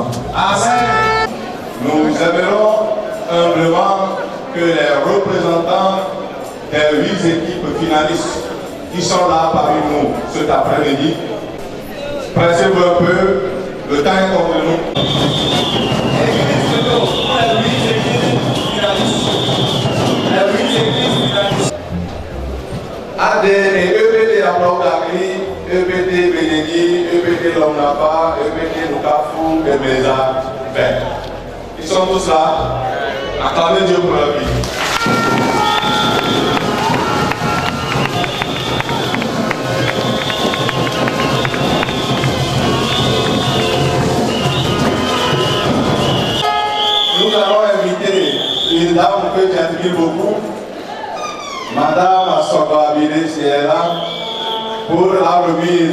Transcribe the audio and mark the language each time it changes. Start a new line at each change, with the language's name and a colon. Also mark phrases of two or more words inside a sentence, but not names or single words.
French: Amen. Nous aimerons humblement que les représentants des 8 équipes finalistes qui sont là parmi nous cet après-midi, pressez-vous un peu, le temps est contre nous. AD et EPT Aplaudagri, EPT Bénéni, EPT Lomnapa, EPT Nukafou et Meza. Ils sont tous là. Acclamez Dieu pour leur vie. Nous allons inviter une dame que j'admire beaucoup, Madame Sogabile, si elle est là, pour la remise.